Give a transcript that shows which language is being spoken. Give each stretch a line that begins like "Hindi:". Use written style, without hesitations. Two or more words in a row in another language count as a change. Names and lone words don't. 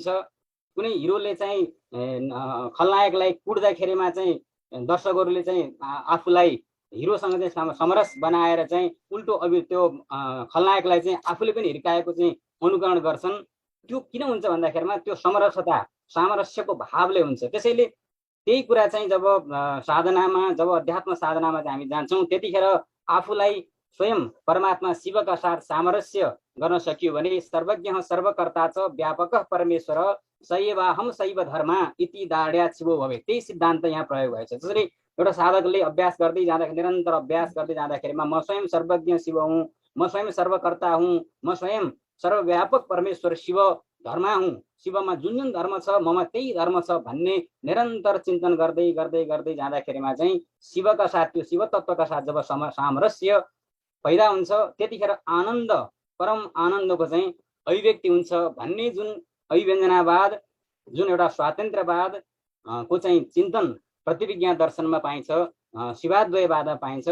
Nepali: कुनै हिरोले चाहिँ खलनायकलाई कुट्दाखेरिमा चाहिँ दर्शकहरूले चाहिँ आफूलाई हिरोसँग चाहिँ समरस बनाएर चाहिँ उल्टो त्यो खलनायकलाई चाहिँ आफूले पनि हिर्काएको चाहिँ अनुकरण गर्छन्। त्यो किन हुन्छ भन्दाखेरिमा त्यो सामरस्यको भावले हुन्छ। त्यसैले त्यही कुरा चाहिँ जब साधनामा, जब अध्यात्म साधनामा चाहिँ हामी जान्छौँ, त्यतिखेर आफूलाई स्वयं परमात्मा शिवका साथ सामरस्य गर्न सकियो भने
Sanskrit: सर्वज्ञ सर्वकर्ता च व्यापक परमेश्वर शैवाहम शैव धर्मा इति दाड्या शिवो भवे।
Nepali: त्यही सिद्धान्त यहाँ प्रयोग भएछ। जसरी एउटा साधकले अभ्यास गर्दै जाँदाखेरि, निरन्तर अभ्यास गर्दै जाँदाखेरिमा म स्वयं सर्वज्ञ शिव हुँ, म स्वयं सर्वकर्ता हुँ, म स्वयं सर्वव्यापक परमेश्वर शिव धर्म हुँ, शिवमा जुन जुन धर्म छ ममा त्यही धर्म छ भन्ने निरन्तर चिन्तन गर्दै गर्दै गर्दै जाँदाखेरिमा चाहिँ शिवका साथ, त्यो शिव तत्त्वका साथ जब सामरस्य पैदा हुन्छ, त्यतिखेर आनन्द, परम आनन्दको चाहिँ अभिव्यक्ति हुन्छ भन्ने जुन अभिव्यञ्जनावाद, जुन एउटा स्वातन्त्र्यवाद, को चाहिँ चिन्तन प्रतिविज्ञा दर्शनमा पाइन्छ, शिवाद्वयवादमा पाइन्छ।